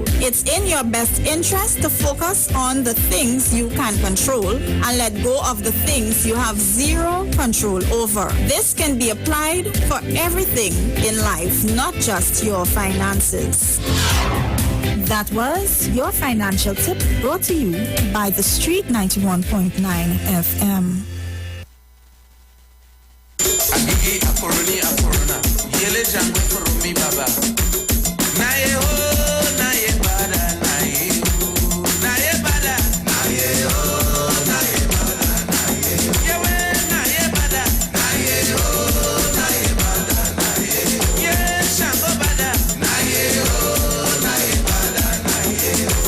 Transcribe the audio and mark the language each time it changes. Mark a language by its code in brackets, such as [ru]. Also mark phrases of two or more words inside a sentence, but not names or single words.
[en] It's in your best interest to focus on the things you can control and let go of the things you have zero control over. This can be applied for everything in life, not just your finances. That was your financial tip brought to you by the Street 91.9 FM. Agigi akoroni akorona, yele jango furumi baba. Na ye ho, na ye bada, na ye ho, na ye bada, na ye ho, na ye bada, na ye ho. Yewe na ye bada, na ye ho, na ye bada, na ye ho. Ye shango bada, na ye ho, na ye bada, na ye ho.